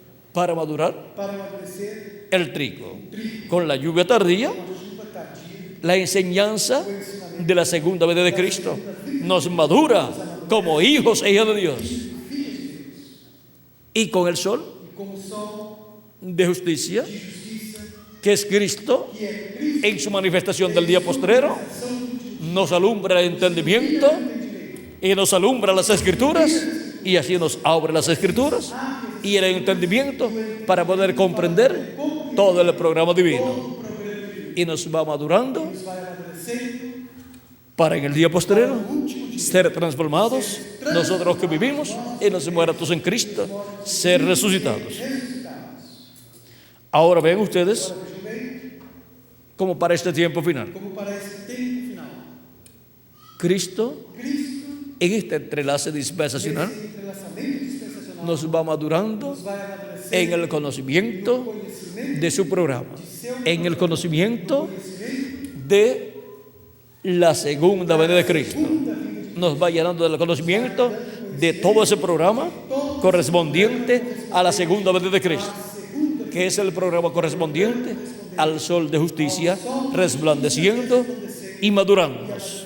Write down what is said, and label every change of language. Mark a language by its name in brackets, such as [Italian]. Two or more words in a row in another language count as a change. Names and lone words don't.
[Spanish] Para madurar, [Portuguese] Para amadurecer, [Spanish] el trigo. Con la lluvia tardía, [Portuguese] com a chuva tardia, [Spanish] la enseñanza de la segunda venida de Cristo nos madura como hijos e hijas de Dios. Y con el sol [Portuguese] e com o sol [Spanish] de justicia, [Portuguese] de justiça, [Spanish] que es Cristo, [Portuguese] que é Cristo, [Spanish] en su manifestación del día postrero, nos alumbra el entendimiento y nos alumbra las escrituras, y así nos abre las escrituras y el entendimiento para poder comprender todo el programa divino, y nos va madurando [Portuguese] nos vai amadurecendo, [Spanish] para en el día postrero ser transformados, nosotros que vivimos en los muertos en Cristo, ser resucitados. Ahora ven ustedes [Portuguese] vejam bem, [Spanish] como para este tiempo final, [Portuguese] como para esse tempo final. [Spanish] Cristo [Portuguese] Cristo, [Spanish] en este entrelace dispensacional [Portuguese] esse entrelaçamento dispensacional, [Spanish] nos va madurando [Portuguese] nos vai amadurecendo [Spanish] en el conocimiento de su programa, en el conocimiento de la segunda venida de Cristo. Nos va llenando del conocimiento de todo ese programa correspondiente a la segunda venida de Cristo, que es el programa correspondiente al sol de justicia resplandeciendo y madurándonos.